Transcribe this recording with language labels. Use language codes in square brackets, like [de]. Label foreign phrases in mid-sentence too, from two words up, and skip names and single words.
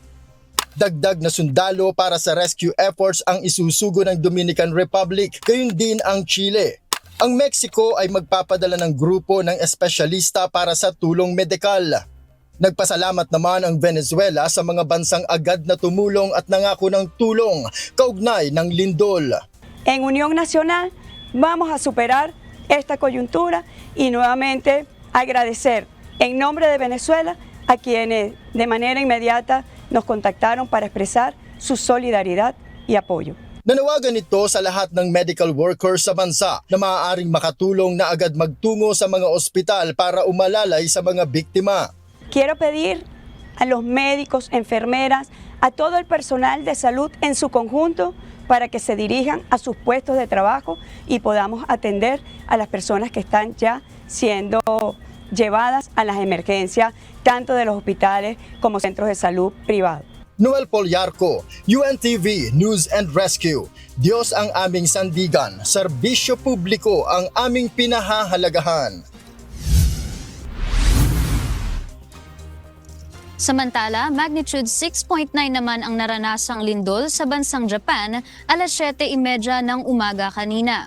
[tl] Dagdag na sundalo para sa [en] rescue efforts [tl] ang isusugo ng Dominican Republic, gayon din ang Chile. Ang Mexico ay magpapadala ng grupo ng espesyalista para sa tulong medikal. Nagpasalamat naman ang Venezuela sa mga bansang agad na tumulong at nangako ng tulong kaugnay ng lindol. [es] En Unión Nacional vamos a superar esta coyuntura y nuevamente agradecer en nombre de Venezuela a quienes de manera inmediata nos contactaron para expresar su solidaridad y apoyo. [tl] Nanawagan ito sa lahat ng [en] medical workers [tl] sa bansa na maaaring makatulong na agad magtungo sa mga ospital para umalalay sa mga biktima. [es] Quiero pedir a los médicos, enfermeras, a todo el personal de salud en su conjunto para que se dirijan a sus puestos de trabajo y podamos atender a las personas que están ya siendo llevadas a las emergencias, tanto de los hospitales como centros de salud privados. [tl] Noel Poliarco, UNTV News and Rescue. Diyos ang aming sandigan, serbisyo publiko ang aming pinahahalagahan. Samantala, magnitude 6.9 naman ang naranasang lindol sa bansang Japan alas 7:30 ng umaga kanina.